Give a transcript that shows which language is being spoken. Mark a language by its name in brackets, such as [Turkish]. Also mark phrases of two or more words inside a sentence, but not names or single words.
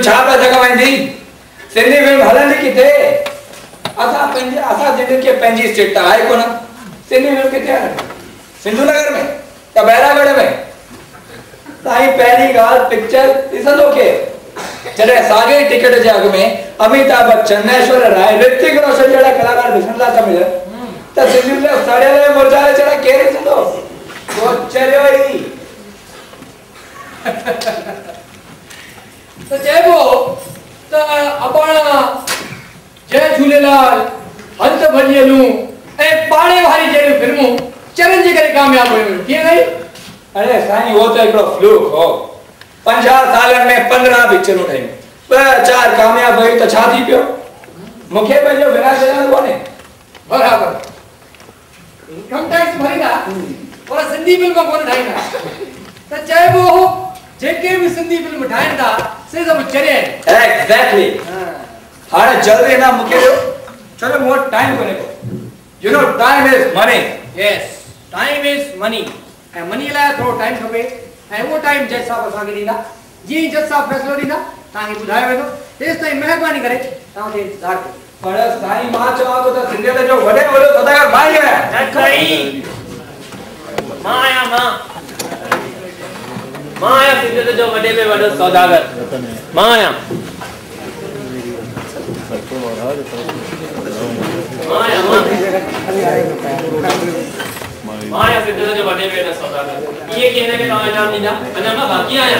[Sindhi] छा पैसा कमाईंदी सिंधी फिल्म हलंदी किथे असां जिन खे पंहिंजी स्टेट त आहे कोन सिंधी फिल्म किथे आहे सिंधु नगर में या बैरागढ़ में साईं पहिरीं ॻाल्हि पिक्चर ॾिसंदो केरु जॾहिं साॻे टिकट जे अघ में अमिताभ बच्चन ऐश्वर्या राय ऋतिक रोशन जहिड़ा कलाकार ॾिसण लाइ था मिलनि त सिंधियुनि जा सड़ियल मुरझायल जहिड़ा केरु ॾिसंदो तो चरियो ई त चइबो त अबाणा जय झूलेलाल हंस भॼी हलूं ऐं पाड़े वारी जहिड़ियूं फिल्मूं चरनि जे करे कामयाबु हुयूं कीअं नहीं अरे साईं वो तो हिकिड़ो फ्लूक हो 50 सालनि में 15 पिक्चरूं ठहियूं 2-4 कामयाब हुई त छा थी पियो मूंखे पंहिंजो विनाश ॾियणो कोन्हे बराबरि इनकम टैक्स भरींदा पर सिंधी फिल्म कोन ठाहींदा त चइबो जेके बि सिंधी फिल्म ठाहिनि था से सभु चरिया आहिनि एग्जैक्टली हाणे जल्दी ना मूंखे ॾियो चलो मूं वटि टाइम कोन्हे को [English] you know time is money yes time is money [Sindhi] ऐं मनी लाइ थोरो टाइम खपे ऐं उहो टाइम जज साहब असांखे ॾींदा जीअं जज साहब फ़ैसिलो ॾींदा तव्हांखे ॿुधायो वेंदो तेसि ताईं महिरबानी करे तव्हांखे इंतज़ारु कयो पर साईं मां चवां थो त सिंधियत जो वॾे वॾो सौदागर मां ई आहियां मां आहियां सिंधियत जो वॾे में वॾो सौदागर मां आहियां मां सिंधियत जो वॾे में वॾो सौदागर इहे की हिन खे तव्हां इनाम ॾींदा अञा मां बाक़ी आहियां